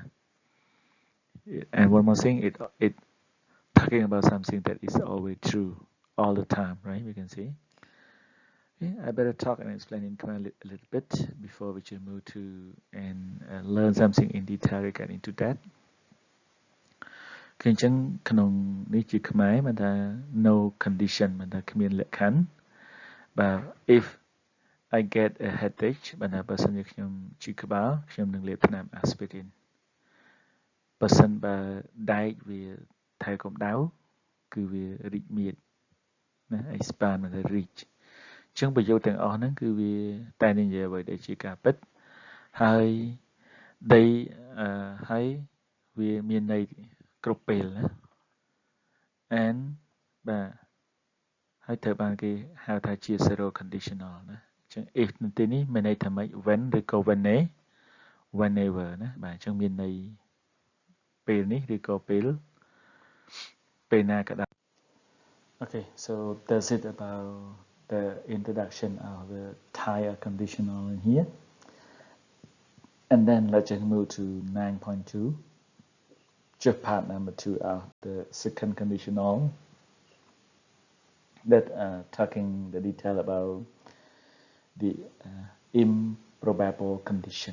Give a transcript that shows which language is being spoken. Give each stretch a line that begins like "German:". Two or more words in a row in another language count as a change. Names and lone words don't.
English: And one more thing, it talking about something that is always true all the time, right? We can see. Okay, I better talk and explain in Khmer a little bit before we should move to and learn something in detail regarding to that.
Khmer: គឺអញ្ចឹងក្នុងនេះជាខ្មែរមិនថា
English: no condition
Khmer: មិនថាគ្មានលក្ខខណ្ឌបាទ
English: if I get a headache
Khmer: បើណាបើសិនជាខ្ញុំឈឺក្បាលខ្ញុំនឹងលេប ថ្នាំ aspirin បើសិនបើដែកវាថែកម្ដៅគឺវារីកមាឌណា expand មិនថា reach អញ្ចឹងប្រយោគ ទាំងអស់ហ្នឹងគឺវាតែនិយាយអ្វីដែលជាការពិតហើយដីហើយវាមានន័យគ្រប់ ពេលណា and បាទហើយត្រូវបានគេហៅថាជា
English: zero conditional
Khmer: ណាអញ្ចឹង if នៅទីនេះមានន័យថាម៉េច when ឬក៏ whenever ណាបាទអញ្ចឹងមានន័យពេលនេះឬក៏ពេលណាក៏ដោយ
English: Okay, so that's it about the introduction of the Thai conditional in here. And then let's just move to 9.2. Just part number 2 of the second conditional that talking the detail about the improbable condition.